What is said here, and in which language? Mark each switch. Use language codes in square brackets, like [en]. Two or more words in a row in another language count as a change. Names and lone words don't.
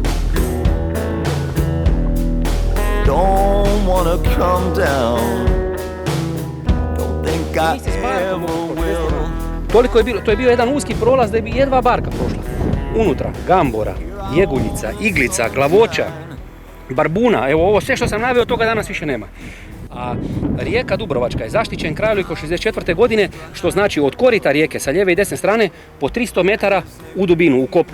[en] Don't wanna come down. Don't think I ever will. [hr] Toliko je bilo, to je bio jedan uski prolaz da bi jedva barka prošla. Unutra, gambora, jeguljica, iglica, glavoča, barbuna, evo ovo sve što sam naveo, toga danas više nema. A rijeka Dubrovačka je zaštićen krajolik od 64. godine, što znači od korita rijeke sa lijeve i desne strane po 300 metara u dubinu, u kopno.